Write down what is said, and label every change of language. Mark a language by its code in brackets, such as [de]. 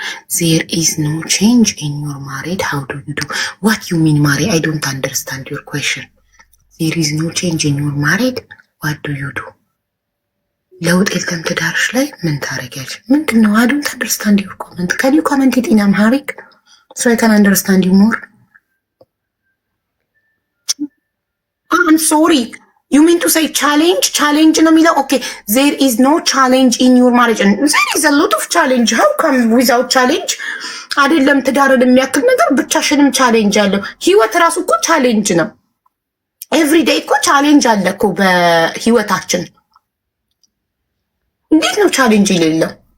[en] There is no change in your marriage. How do you do? What you mean, Mari? I don't understand your question. There is no change in your marriage. What do you do? [am] ለውጥ የለም ትዳርሽ ላይ ምን ታረጊያለሽ? ምንድን ነው? [en] I don't understand your comment. Can you comment it in Amharic so I can understand you more? I'm sorry. ዩ ሚን ቱ ሴይ ቻሌንጅ [am] ነው የሚለው። [en] ኦኬ ዜር ኢዝ ኖ ቻሌንጅ ኢን ዩር ማሬጅ። ዜር ኢዝ አ ሎት ኦፍ ቻሌንጅ። ሃው ካም ዊዛውት ቻሌንጅ? [am] አይደለም ትዳርን የሚያክል ነገር ብቻሽንም ቻሌንጅ አለው። ህይወት ራሱ እኮ ቻሌንጅ ነው። ኤቭሪዴይ እኮ ቻሌንጅ አለ እኮ በህይወታችን። እንዴት ነው ቻሌንጅ የሌለው?